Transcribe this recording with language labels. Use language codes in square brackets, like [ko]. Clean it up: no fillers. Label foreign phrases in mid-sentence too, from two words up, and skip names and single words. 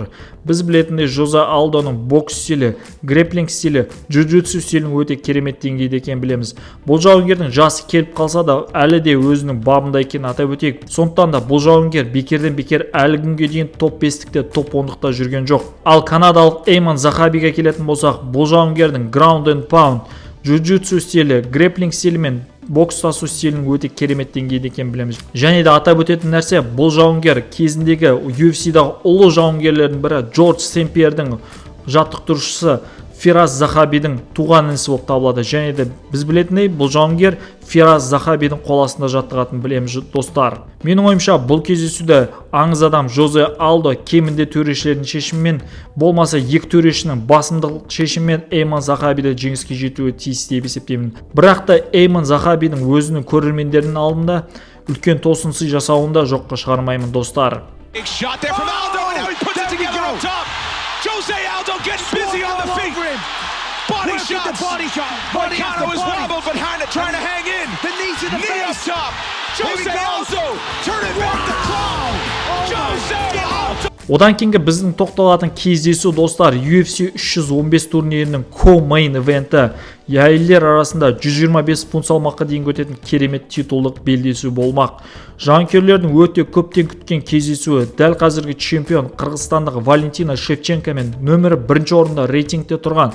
[kk] Біз білетіндей Жозе Алдоның бокс стилі, грэпплинг стилі, джиу-джитсу стилінің өте керемет деңгейде екенін білеміз. Бұл жауынгердің жасы келіп қалса да әлі де өзінің бабында екенін атап өтейік. Сондықтан да бұл жауынгер бекерден бекер әлі күнге дейін топ 5-те, топ 10-лықта жүрген жоқ. Ал канадалық Эйман Захабиге келетін болсақ, бұл жауынгердің [en] ground and pound, [kk] джиу-джитсу стилі, грэпплинг стилі мен бокс тасу стилінің өте керемет деңгейде екенін білеміз. Және де атап өтетін нәрсе, бұл жауынгер кезіндегі UFC-дағы ұлы жауынгерлердің бірі Джордж Сен-Пьердің жаттықтырушысы Фираз Захабидің туған інісі болып табылады. Және де біз білетіндей, бұл жауынгер Фираз Захабидің қол астында жаттығатынын білеміз достар. Менің ойымша бұл кездесуде аңыз адам Жозе Алдо кемінде төрешілердің шешімімен, болмаса екі төрешінің басымдық шешімімен Эйман Захабиді жеңіске жетуі тиіс деп есептеймін. Бірақ та Эйман Захабидің өзінің көрермендерінің алдында үлкен тосынсый жасауында жоққа шығармаймын достар. [en] Jose Aldo getting busy on the feet. Body shots. Moicano is wobbled behind it, trying to hang in. The knee to the face. Knee up top. Jose Aldo turning back the clock. Jose Aldo. [kk] Одан кейінгі біздің тоқталатын кездесу достар UFC 315 турнирінің [en] co-main eventi. [kk] Әйелдер арасында 125 фунт салмаққа дейін өтетін керемет титулдық белдесу болмақ. Жанкүйерлердің өте көптен күткен кездесуі дәл қазіргі чемпион қырғызстандық Валентина Шевченко мен нөмірі 1-ші орында рейтингте тұрған.